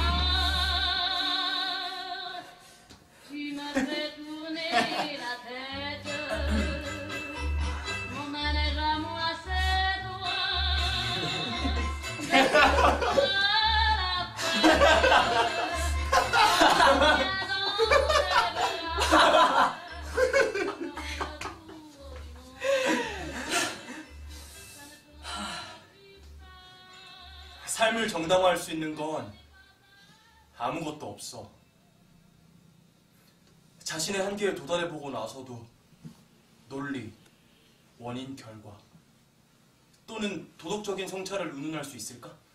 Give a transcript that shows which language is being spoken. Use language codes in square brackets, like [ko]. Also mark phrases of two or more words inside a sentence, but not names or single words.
[fr] Car tu me fais tourner la tête. Mon manège à moi c'est toi. Mais c'est la fête. [ko] 삶을 정당화할 수 있는 건 아무것도 없어. 자신의 한계에 도달해보고 나서도 논리, 원인, 결과 또는 도덕적인 성찰을 운운할 수 있을까?